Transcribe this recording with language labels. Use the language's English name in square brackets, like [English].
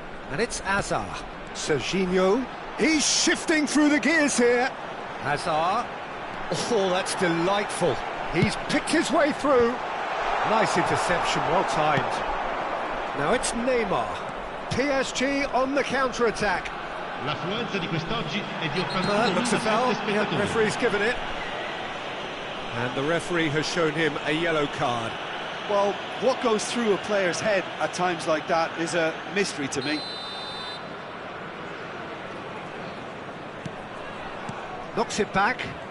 [English] And it's Hazard. Serginho. He's shifting through the gears here. Hazard. Oh, that's delightful. He's picked his way through. Nice interception, well timed. Now it's Neymar. PSG on the counter-attack. [Italian] L'affluenza di quest'oggi è di 81.000 [English] Looks a foul. [Italian] spettatori. [English] Yeah, the referee's given it. And the referee has shown him a yellow card. Well, what goes through a player's head at times like that is a mystery to me. Knocks it back.